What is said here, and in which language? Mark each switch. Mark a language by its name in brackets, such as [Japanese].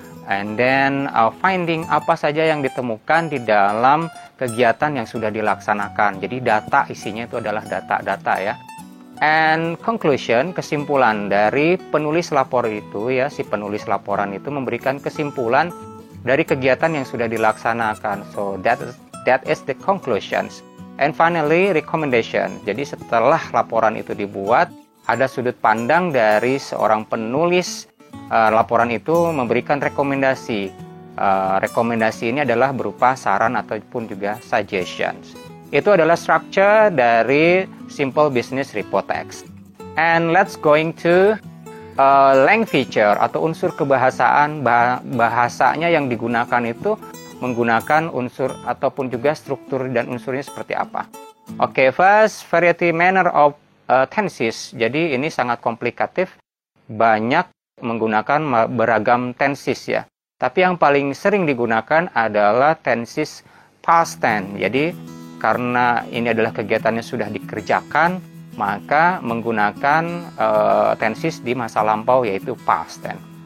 [English] And then finding, [Indonesian] apa saja yang ditemukan di dalam kegiatan yang sudah dilaksanakan. Jadi data, isinya itu adalah data-data ya. [English] And conclusion, [Indonesian] kesimpulan dari penulis lapor itu ya, si penulis laporan itu memberikan kesimpulan dari kegiatan yang sudah dilaksanakan. [English] So that is the conclusions. And finally recommendation. [Indonesian] Jadi setelah laporan itu dibuat, ada sudut pandang dari seorang penulis laporan itu memberikan rekomendasi. Rekomendasi ini adalah berupa saran ataupun juga suggestions. Itu adalah structure dari simple business report text. [English] And let's going to language feature [Indonesian] atau unsur kebahasaan. Bahasanya yang digunakan itu menggunakan unsur ataupun juga struktur dan unsurnya seperti apa. [English] Oke, first variety manner of tenses. [Indonesian] Jadi ini sangat komplikatif, banyak menggunakan beragam tenses ya. Tapi yang paling sering digunakan adalah tenses past tense. Jadi karena ini adalah kegiatan yang sudah dikerjakan, maka menggunakan tenses di masa lampau yaitu past tense.